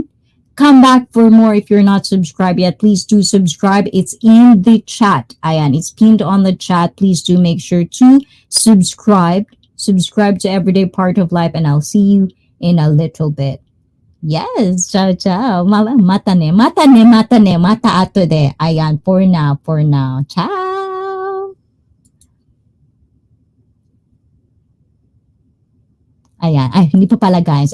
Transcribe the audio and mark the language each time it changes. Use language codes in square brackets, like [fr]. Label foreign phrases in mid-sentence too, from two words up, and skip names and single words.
[en] Come back for more. If you're not subscribed yet, please do subscribe. It's in the chat. Ayan, it's pinned on the chat. Please do make sure to subscribe. Subscribe to Everyday Part of Life, and I'll see you in a little bit. [it] Yes, ciao, ciao. [ja] またね、またね、またね、また後で. [en] Ayan, for now, for now. Ciao. [tl] Ayan, ay, hindi pa pala guys.